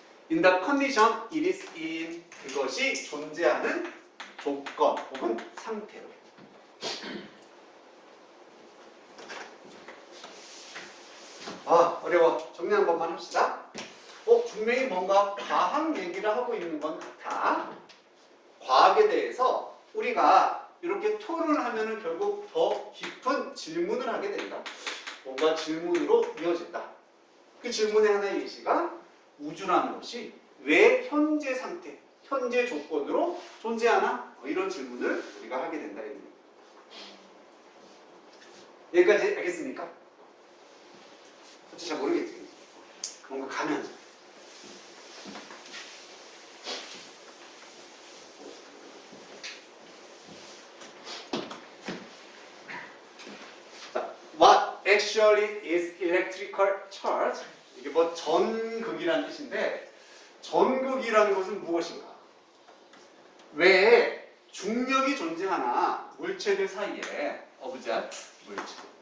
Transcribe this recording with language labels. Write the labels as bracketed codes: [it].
[en] In the condition it is in. [ko] 그것이 존재하는 조건 혹은 상태로. 어려워. 정리 한 번만 합시다. 분명히 뭔가 과학 얘기를 하고 있는 건 같아. 과학에 대해서 우리가 이렇게 토론을 하면은 결국 더 깊은 질문을 하게 된다. 뭔가 질문으로 이어진다. 그 질문의 하나의 예시가 우주라는 것이 왜 현재 상태, 현재 조건으로 존재하나? 이런 질문을 우리가 하게 된다. 여기까지 알겠습니까? 잘 모르겠지. 뭔가 가면. [en] What actually is electrical charge? [ko] 이게 뭐 전극이라는 뜻인데 전극이라는 것은 무엇인가? 왜 중력이 존재하나 물체들 사이에 object, 물체.